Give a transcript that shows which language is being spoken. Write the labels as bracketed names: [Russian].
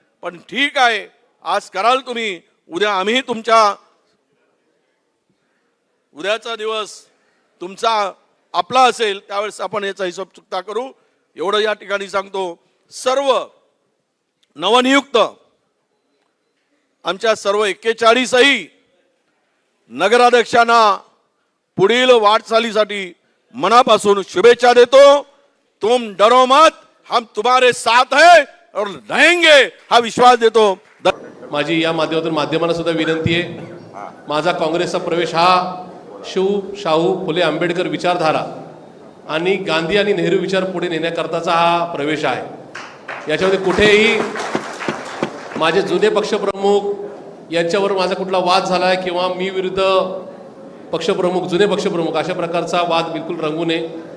[Marathi] पण ठीक आहे, आज कराल तुम्ही, उद्या आम्ही उद्याचा दिवस तुमचा आपला असेल, त्यावेळेस आपण याचा हिशोब चुकता करू. एवढं या ठिकाणी सांगतो. सर्व नवनियुक्त आमच्या सर्व 41ही नगराध्यक्षांना पुढील वाटचालीसाठी मनापासून शुभेच्छा देतो. [Hindi] तुम डरो मत, हम तुम्हारे साथ है और रहेंगे [Marathi] हा विश्वास देतो. माझी या माध्यमातून माध्यमांना सुद्धा विनंती आहे, माझा काँग्रेसचा प्रवेश हा शाहू फुले आंबेडकर विचारधारा आणि गांधी आणि नेहरू विचार पुढे नेण्याकरताचा हा प्रवेश आहे. याच्यामध्ये कुठेही माझे जुने पक्षप्रमुख यांच्यावर माझा कुठला वाद झाला आहे किंवा मी विरुद्ध पक्षप्रमुख जुने पक्षप्रमुख अशा प्रकारचा वाद बिलकुल रंगू नये.